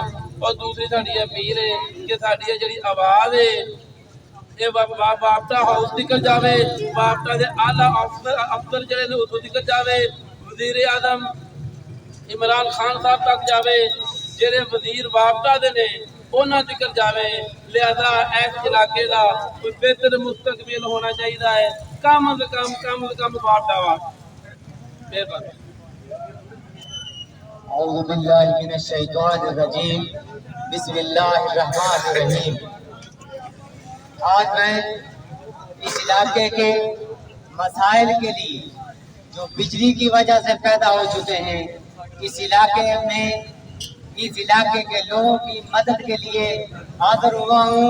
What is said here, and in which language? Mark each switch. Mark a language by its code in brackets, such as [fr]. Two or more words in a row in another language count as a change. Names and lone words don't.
[pa] ਔਰ ਦੂਸਰੀ ਸਾਡੀ ਅਪੀਲ ਹੈ ਕਿ ਸਾਡੀ ਇਹ ਜਿਹੜੀ ਆਵਾਜ਼ ਹੈ ਇਹ ਵਾਪਟਾ ਹਾਊਸ ਤੱਕ ਜਾਵੇ, ਵਾਪਟਾ ਦੇ ਆਲਾ ਅਫਸਰ ਜਿਹੜੇ ਨੇ ਉੱਥੋਂ ਤੱਕ ਜਾਵੇ, ਵਜ਼ੀਰ ਆਜ਼ਮ ਇਮਰਾਨ ਖਾਨ ਸਾਹਿਬ ਤੱਕ ਜਾਵੇ, ਜਿਹੜੇ ਵਜ਼ੀਰ ਵਾਪਟਾ ਦੇ ਨੇ ਉਹਨਾਂ ਤੱਕ ਜਾਵੇ। ਲਿਹਾਜ਼ਾ ਇਸ ਇਲਾਕੇ ਦਾ ਕੋਈ ਬਿਹਤਰ ਮੁਸਤਕਬਲ ਹੋਣਾ ਚਾਹੀਦਾ ਹੈ। ਕਮ ਅਜ਼ ਕਮ ਵਾਪਟਾ ਵਾ। ਮਿਹਰਬਾਨੀ। [ar] أعوذ باللہ من الشیطان الرجیم بسم اللہ الرحمن الرحیم۔ [ur] آج میں اس علاقے کے مسائل کے لیے جو بجلی کی وجہ سے پیدا ہو چکے ہیں اس علاقے میں اس علاقے کے لوگوں کی مدد کے لیے حاضر ہوا ہوں۔